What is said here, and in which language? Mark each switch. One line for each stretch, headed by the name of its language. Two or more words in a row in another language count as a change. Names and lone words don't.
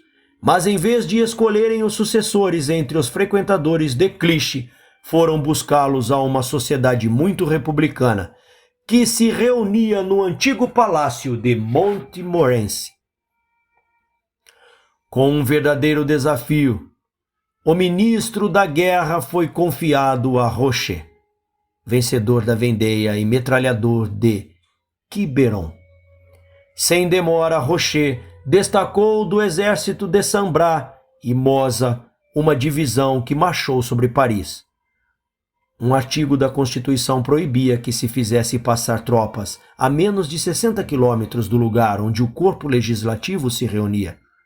Portuguese: Mas em vez de escolherem os sucessores entre os frequentadores de Clichy, foram buscá-los a uma sociedade muito republicana, que se reunia no antigo palácio de Montmorency. Com um verdadeiro desafio, o ministro da guerra foi confiado a Rocher, vencedor da Vendée e metralhador de Quiberon. Sem demora, Rocher destacou do exército de Sambrá e Moza uma divisão que marchou sobre Paris. Um artigo da Constituição proibia que se fizesse passar tropas a menos de 60 quilômetros do lugar onde o corpo legislativo se reunia.